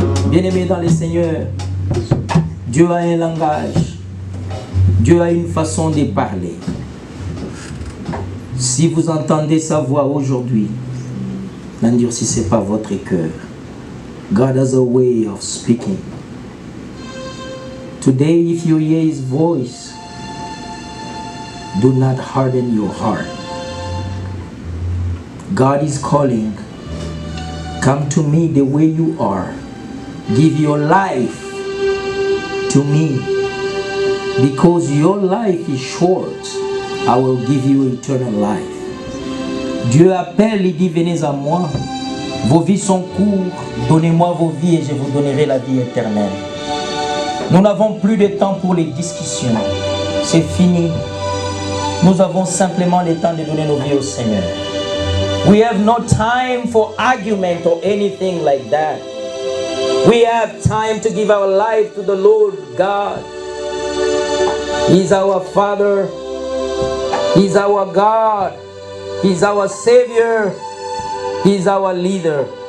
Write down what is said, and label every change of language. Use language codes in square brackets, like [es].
[fr] Bien-aimés dans les Seigneurs, Dieu a un langage. Dieu a une façon de parler. Si vous entendez sa voix aujourd'hui, n'endurcissez pas votre cœur. [en] God has a way of speaking. Today, if you hear His voice, do not harden your heart. God is calling. Come to me the way you are. Give your life to me. Because your life is short, I will give you eternal life. [fr] Dieu appelle et dit, venez à moi. Vos vies sont courtes. Donnez-moi vos vies et je vous donnerai la vie éternelle. Nous n'avons plus de temps pour les discussions. C'est fini. Nous avons simplement le temps de donner nos vies au Seigneur. [en] We have no time for argument or anything like that. We have time to give our life to the Lord God. He's our Father. He's our God. He's our Savior. He's our leader.